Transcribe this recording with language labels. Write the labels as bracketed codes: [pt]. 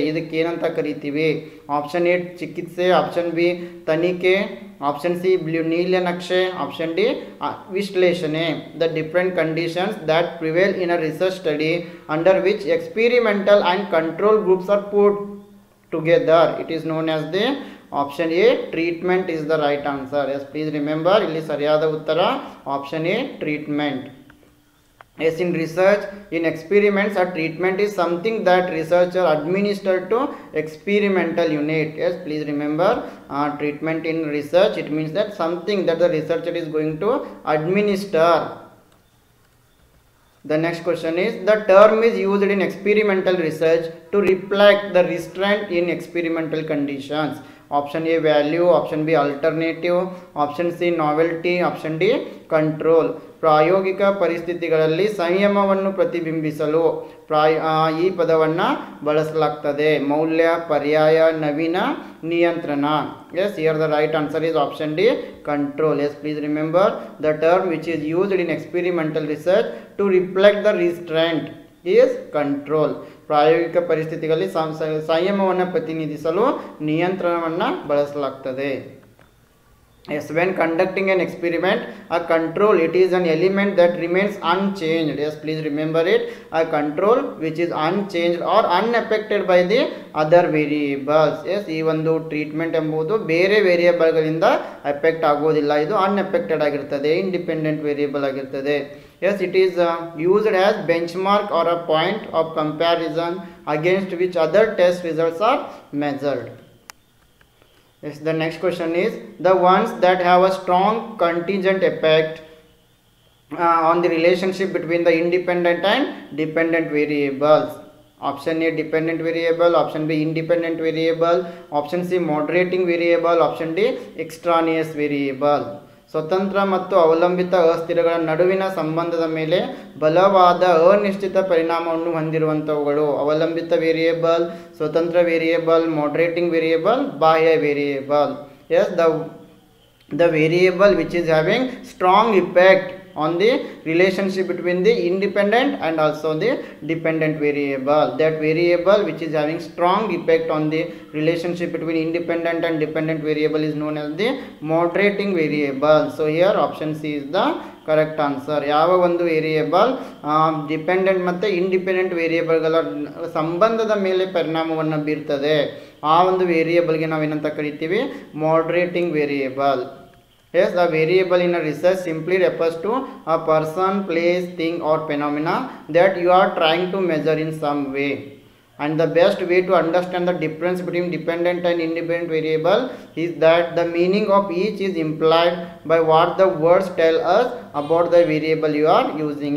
[kn] ಇದಕ್ಕೆ ಏನಂತ ಕರಿತೀವಿ? ಆಪ್ಷನ್ ಎ ಚಿಕಿತ್ಸೆ, ಆಪ್ಷನ್ ಬಿ ತನಿಖೆ, ಆಪ್ಷನ್ ಸಿ ನೀಲನಕ್ಷೆ, ಆಪ್ಷನ್ ಡಿ ವಿಶ್ಲೇಷಣೆ. [en] The different conditions that prevail in a research study under which experimental and control groups are put together, it is known as the option A treatment is the right answer. Yes, please remember [kn] ಇಲ್ಲಿ ಸರಿಯಾದ ಉತ್ತರ [en] option A treatment. Yes, in research, in experiments, a treatment is something that researcher administer to experimental unit. Yes, please remember treatment in research, it means that something that the researcher is going to administer. The next question is the term is used in experimental research to reflect the restraint in experimental conditions. Option A value, option B alternative, option C novelty, option D control. [kn] ಪ್ರಾಯೋಗಿಕ ಪರಿಸ್ಥಿತಿಗಳಲ್ಲಿ ಸಂಯಮವನ್ನು ಪ್ರತಿಬಿಂಬಿಸಲು ಈ ಪದವನ್ನು ಬಳಸಲಾಗ್ತದೆ. ಮೌಲ್ಯ, ಪರ್ಯಾಯ, ನವೀನ, ನಿಯಂತ್ರಣ. [en] Yes, here the right answer is option D control. Yes, please remember the term which is used in experimental research to reflect the restraint is control. [kn] ಪ್ರಾಯೋಗಿಕ ಪರಿಸ್ಥಿತಿಗಳಲ್ಲಿ ಸಂಯಮವನ್ನು ಪ್ರತಿನಿಧಿಸಲು ನಿಯಂತ್ರಣವನ್ನು ಬಳಸಲಾಗ್ತದೆ. [en] Yes, when conducting an experiment, a control, it is an element that remains unchanged. Yes, please remember it. A control which is unchanged or unaffected by the other variables. [kn] Yes, ಈ ಒಂದು treatment ಎಂಬುದು ಬೇರೆ ವೇರಿಯೇಬಲ್ಗಳಿಂದ affect ಆಗೋದಿಲ್ಲ. ಇದು unaffected ಆಗಿರ್ತದೆ, independent variable ಆಗಿರ್ತದೆ. [en] Yes, it is used as benchmark or a point of comparison against which other test results are measured. Yes, the next question is the ones that have a strong contingent effect on the relationship between the independent and dependent variables. Option A dependent variable, option B independent variable, option C moderating variable, option D extraneous variable. [kn] ಸ್ವತಂತ್ರ ಮತ್ತು ಅವಲಂಬಿತ ಅಸ್ಥಿರಗಳ ನಡುವಿನ ಸಂಬಂಧದ ಮೇಲೆ ಬಲವಾದ ಅನಿಶ್ಚಿತ ಪರಿಣಾಮವನ್ನು ಹೊಂದಿರುವಂಥವುಗಳು ಅವಲಂಬಿತ ವೇರಿಯೇಬಲ್, ಸ್ವತಂತ್ರ ವೇರಿಯೇಬಲ್, moderating variable, ಬಾಹ್ಯ variable. [en] Yes, the variable which is having strong effect on the relationship between the independent and also the dependent variable. That variable which is having strong effect on the relationship between independent and dependent variable is known as the moderating variable. So here option C is the correct answer. [kn] ಯಾವ ಒಂದು variable dependent ಮತ್ತು independent ವೇರಿಯೇಬಲ್ಗಳ ಸಂಬಂಧದ ಮೇಲೆ ಪರಿಣಾಮವನ್ನು ಬೀರ್ತದೆ ಆ ಒಂದು ವೇರಿಯೇಬಲ್ಗೆ ನಾವೇನಂತ ಕರಿತೀವಿ? [en] moderating variable. Yes, a variable in a research simply refers to a person, place, thing or phenomena that you are trying to measure in some way. And the best way to understand the difference between dependent and independent variable is that the meaning of each is implied by what the words tell us about the variable you are using.